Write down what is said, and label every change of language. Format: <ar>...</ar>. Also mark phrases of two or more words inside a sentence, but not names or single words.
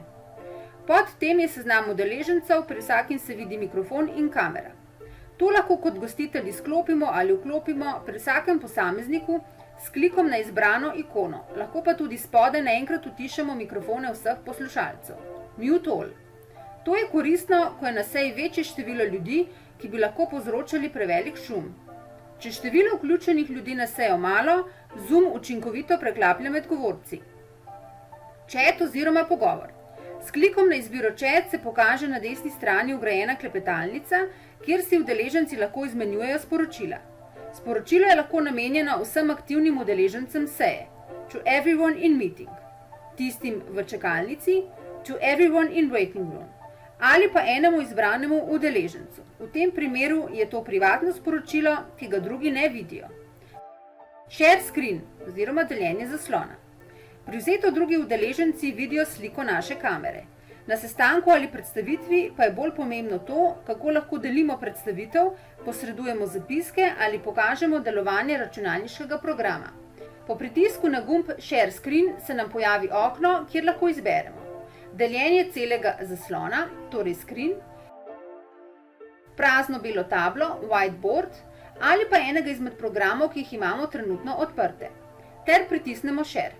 <sl>Pod tem je seznam udeležencev, pri vsakim se vidi mikrofon in kamera. To lahko kot gostitelj izklopimo ali vklopimo pri vsakem posamezniku s klikom na izbrano ikono, lahko pa tudi spodaj naenkrat utišamo mikrofone vseh poslušalcev.</sl> <en>Mute All.</en> <sl>To je koristno, ko je na seji večje število ljudi, ki bi lahko povzročali prevelik šum. Če število vključenih ljudi na sejo malo, Zoom učinkovito preklaplja med govorci.</sl> <en>Chat</en> <sl>oziroma pogovor. S klikom na izbiro Chat se pokaže na desni strani vgrajena klepetalnica, kjer si udeleženci lahko izmenjujejo sporočila. Sporočilo je lahko namenjeno vsem aktivnim udeležencem seje,</sl> <en>to everyone in meeting,</en> <sl>tistim v čakalnici,</sl> <en>to everyone in waiting room,</en> <sl>ali pa enemu izbranemu udeležencu. V tem primeru je to privatno sporočilo, ki ga drugi ne vidijo.</sl> <en>Share screen</en> <sl>oziroma deljenje zaslona. Privzeto drugi udeleženci vidijo sliko naše kamere. Na sestanku ali predstavitvi pa je bolj pomembno to, kako lahko delimo predstavitev, posredujemo zapiske ali pokažemo delovanje računalniškega programa. Po pritisku na gumb</sl> <en>Share Screen</en> <sl>se nam pojavi okno, kjer lahko izberemo deljenje celega zaslona, torej screen, prazno belo tablo, whiteboard ali pa enega izmed programov, ki jih imamo trenutno odprte, ter pritisnemo Share.</sl>